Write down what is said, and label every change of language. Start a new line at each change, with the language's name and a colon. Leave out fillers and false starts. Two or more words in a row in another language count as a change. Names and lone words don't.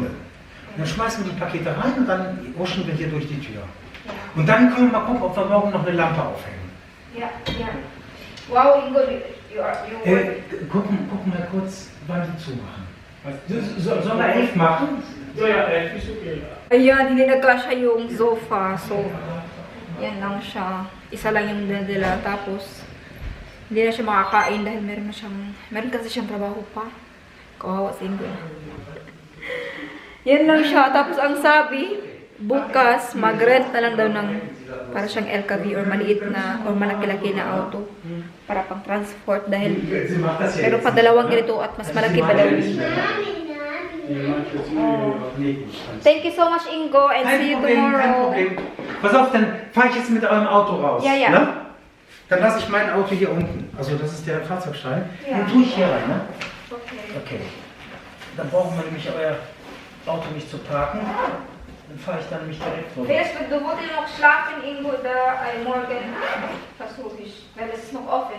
German: Und dann schmeißen wir die Pakete rein und dann huschen wir hier durch die Tür. Und dann können wir mal gucken, ob wir morgen noch eine Lampe aufhängen. Ja, ja. Wow, Ingo, Gucken wir kurz, wann die zumachen. Was? Sollen wir 11 machen? Ja, 11 ist okay.
Filipino: Ayan, hindi nagkasya yung sofa. So, yan lang siya. Isa lang yung dala. Tapos, hindi na siya makakain dahil meron kasi siyang trabaho pa. Kawawa si Ingo. Yan lang siya. Tapos, ang sabi, bukas, mag-rent na lang daw ng para siyang LKV or maliit na or malaki-laki na auto para pang transport dahil pero pa dalawang ganito at mas malaki pa daw.
English: Thank you so much, Ingo, and see you
German: Kein
English: tomorrow.
German: Problem. Pass auf, dann fahre ich jetzt mit eurem Auto raus. Ja, ja. Ne? Dann lasse ich mein Auto hier unten. Also das ist der Fahrzeugschein. Ja. Den tue ich hier rein, ne? Okay. Okay. Dann brauchen wir nämlich euer Auto nicht zu parken. Dann fahre ich dann nämlich direkt rüber. Vielleicht, du wolltest noch schlafen, Ingo, da morgen versuche ich, weil es ist noch offen.